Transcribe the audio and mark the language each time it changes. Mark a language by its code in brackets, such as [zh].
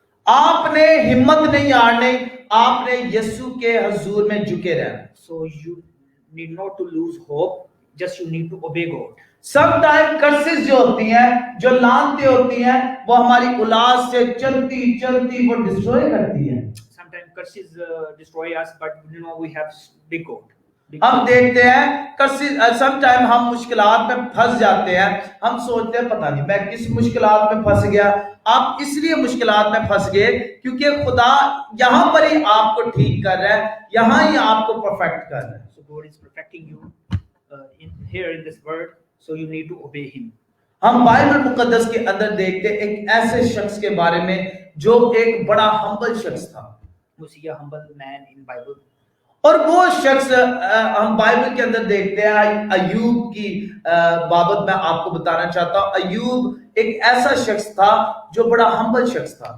[hi] आपने हिम्मत नहीं हारनी, आपने यीशु के हुजूर में झुके रहना। [en] So you need not to lose hope, just you need to obey God. [hi] सब टाइम कर्सेस जो होती हैं, जो लानतें होती हैं, वो हमारी औलाद से चलती चलती वो डिस्ट्रॉय करती हैं। [en] Sometimes curses destroy us, but you know we have big God. [hi] हम देखते हैं कर्सेस सम टाइम हम मुश्किलात में फंस जाते हैं, हम सोचते हैं पता नहीं मैं किस मुश्किलात में फंस गया। आप इसलिए मुश्किलात में फंस गए क्योंकि खुदा यहाँ पर ही आपको ठीक कर रहा है, यहाँ ही आपको परफेक्ट कर रहा है। [en] So God is perfecting you here in this world, so you need to obey Him. [hi] हम बाइबल मुकद्दस के अंदर देखते हैं एक ऐसे शख्स के बारे में जो एक बड़ा हम्बल शख्स था। [en] We see a humble man in Bible. [hi] और वो शख्स हम बाइबल के अंदर देखते हैं अय्यूब की बाबत मैं आपको बताना चाहता हूँ। अय्यूब एक ऐसा शख्स था जो बड़ा हम्बल शख्स था।